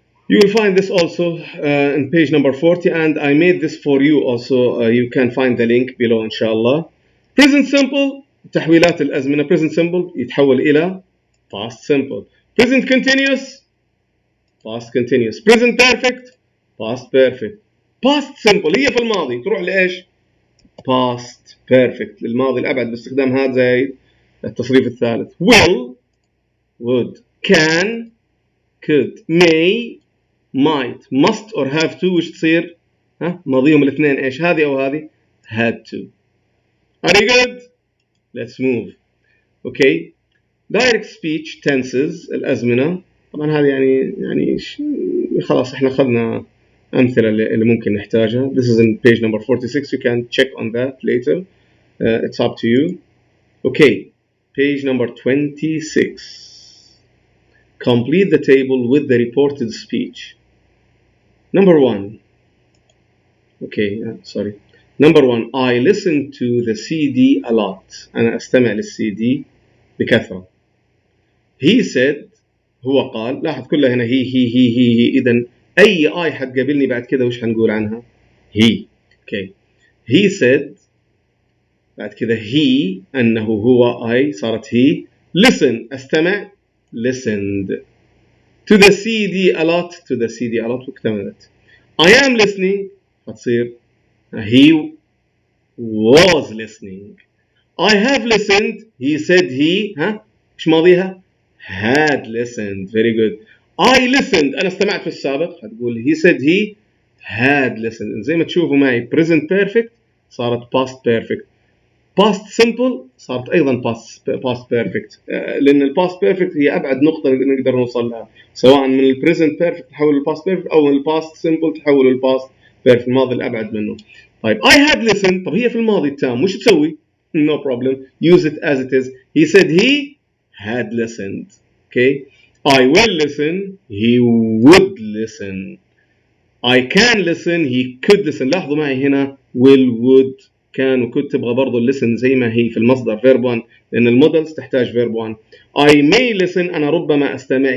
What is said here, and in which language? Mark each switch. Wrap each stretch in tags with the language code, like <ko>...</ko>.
<en>You will find this also in page number 40, and I made this for you also. You can find the link below inshallah. Present simple</en> <ar>تحويلات الأزمنة present simple يتحول إلى past simple.</ar> <en>present continuous past continuous. present perfect past perfect.</en> <ar>past simple هي في الماضي تروح لإيش؟ past perfect للماضي الأبعد باستخدام هذا زي التصريف الثالث.</ar> <en>will would can could may might must or have to وش تصير؟ ماضيهم الاثنين إيش؟ هذه أو هذه؟ had to. Are you good? Let's move. Okay. Direct speech tenses</en> <ar>الأزمنة طبعا هذه يعني خلاص احنا أخذنا أمثلة اللي ممكن نحتاجها.</ar> <en>This is in page number 46. You can check on that later. It's up to you. Okay. Page number 26. Complete the table with the reported speech. Number 1. Okay. Sorry. Number 1. I listen to the CD a lot.</en> <ar>أنا أستمع للCD بكثرة.</ar> <en>He said</en> <ar>هو قال. لاحظ كلها هنا هي إذن أي I حتقابلني بعد كده وش هنقول عنها؟ he.</ar> <en>Okay. He said بعد كده he أنه هو I صارت he. Listen أستمع listened. To the CD a lot to the CD a lot واكتملت. I am listening هتصير he was listening. I have listened. He said he إيش ماضيها؟ had listened. Very good. I listened</en> <ar>أنا استمعت في السابق هتقول</ar> <en>he said he had listened.</en> <ar>زي ما تشوفوا معي present perfect صارت past perfect. past simple صارت أيضا past perfect لأن ال past perfect هي أبعد نقطة نقدر نوصل لها سواء من ال present perfect تحول ل past perfect أو من ال past simple تحول ل past perfect الماضي الأبعد منه. طيب I had listened طب هي في الماضي التام وش تسوي؟</ar> <en>No problem. Use it as it is. He said he had listened. Okay. I will listen. He would listen. I can listen. He could listen.</en> <ar>لاحظوا معي هنا will would كان وكنت تبغى برضو listen زي ما هي في المصدر verb 1 لأن المودلز تحتاج verb 1.</ar> <en>I may listen</en> <ar>أنا ربما أستمع.</ar>